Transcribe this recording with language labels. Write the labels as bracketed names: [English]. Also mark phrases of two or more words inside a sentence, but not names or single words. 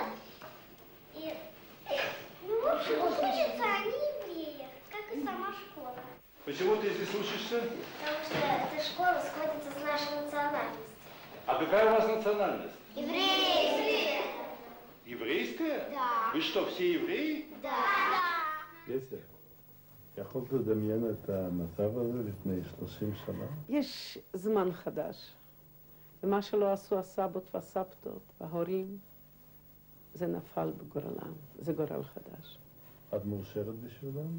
[Russian] И, ну, в общем, учатся они евреи, как и сама школа. Почему ты здесь учишься? Потому что эта школа сходится с нашей национальностью. А какая у вас национальность? Еврейская. Еврейская? Да. Вы что, все евреи? Да. Если. [Hebrew] יכולת לדמיין את המצב הזה לפני 30 שנה? יש זמן חדש, ומה שלא עשו הסבות והסבתות וההורים, זה נפל בגורלם, זה גורל חדש. את מאושרת בשבילם?